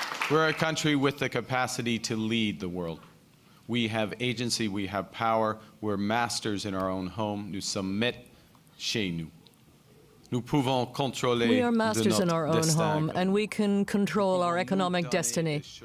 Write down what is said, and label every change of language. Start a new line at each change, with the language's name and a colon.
English: We're a country with the capacity to lead the world. We have agency, we have power, we're masters in our own home.
French: Nous sommes maîtres chez nous.
English: We are masters in our own home, and we can control our economic destiny.